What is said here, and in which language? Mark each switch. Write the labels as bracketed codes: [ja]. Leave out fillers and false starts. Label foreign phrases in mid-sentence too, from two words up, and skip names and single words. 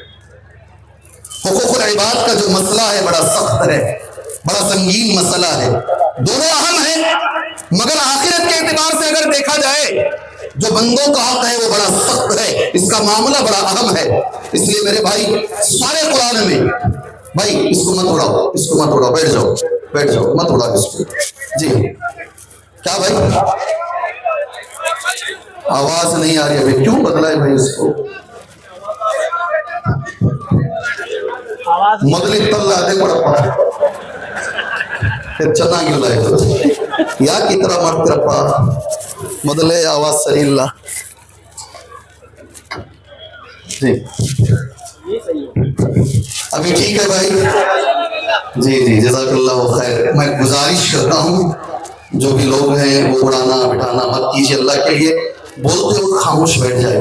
[ur] حقوق العباد کا جو مسئلہ ہے بڑا سخت ہے، بڑا سنگین مسئلہ ہے، دونوں اہم ہیں، مگر آخرت کے اعتبار سے اگر دیکھا جائے جو بندوں کا حق ہے وہ بڑا سخت ہے، اس کا معاملہ بڑا اہم ہے۔ اس لیے میرے بھائی، سارے قرآن میں، بھائی اس کو مت اڑاؤ، اس کو مت اڑاؤ، بیٹھ جاؤ بیٹھ جاؤ، مت اڑاؤ اس کو۔ جی کیا بھائی آواز نہیں آ رہی ہے؟ کیوں بدلا ہے بھائی اس کو؟ [kn] ಮೊದಲು ಇತ್ತಲ್ಲ ಅದೇ ಕೊಡಪ್ಪ, ಚೆನ್ನಾಗಿಲ್ಲ ಇದು, ಯಾಕೆ ಈ ತರ ಮಾಡ್ತೀರಪ್ಪ? ಮೊದಲೇ ಆವಾಜ್ ಸರಿ ಇಲ್ಲ। [ur] جی ابھی ٹھیک ہے بھائی؟ جی جی [ar] جزاک اللہ خیر۔ [ur] میں گزارش کرتا ہوں جو بھی لوگ ہیں وہ اڑانا بٹھانا مت کیجیے، اللہ کے لیے بولتے ہو خاموش بیٹھ جائے۔